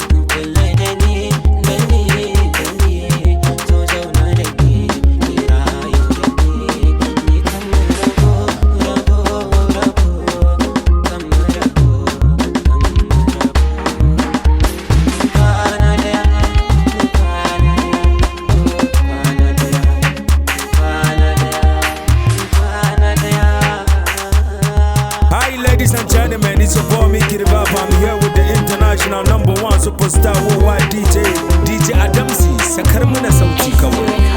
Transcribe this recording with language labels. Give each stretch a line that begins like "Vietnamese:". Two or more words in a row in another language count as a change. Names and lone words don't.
Hausa: Kula da ni, da ni, da ni, so zauna da ni, ki rayu da ni, ni kan mu rabu, rabu, rabu, kan mu rabu, kan mu rabu. Kwana daya, kwana daya, kwana daya, kwana daya.
English: Hi, ladies and gentlemen, it's your boy Mickey the Bop. I'm here with the international number one superstar worldwide D J, D J Adamsi.
Hausa: Sakar mana sauti kawai.